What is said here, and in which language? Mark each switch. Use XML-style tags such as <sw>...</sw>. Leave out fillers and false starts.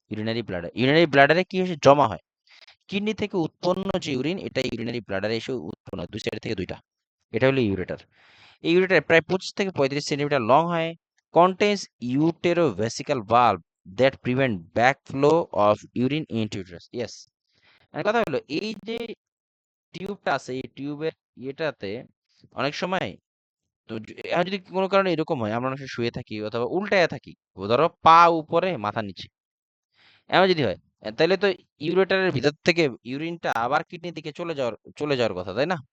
<bn>Urinary ব্লাডারে কি হয়েছে জমা হয়। কিডনি থেকে উৎপন্ন যে ইউরিন এটা ইউরিনারি ব্লাডারে এসে উৎপন্ন হয়, দুই সাইড থেকে দুইটা। এটা হলো ইউরেটার। এই ইউরেটার প্রায় 25 থেকে 35 সেন্টিমিটার লং হয়।</bn> <en>contains uterovesical valve that prevent backflow of urine into uterus. Yes.</en> <bn>আর কথা হলো এই যে টিউবটা আছে এই টিউবের ইয়েটাতে অনেক সময় তো এখন যদি কোনো কারণে এরকম হয় আমরা অনেক সময় শুয়ে থাকি অথবা উল্টায় থাকি, ধরো পা উপরে মাথা নিচে, এমন যদি হয় তাহলে তো ইউরেটারের ভিতর থেকে ইউরিনটা আবার কিডনির দিকে চলে যাওয়ার কথা, তাই না?</bn>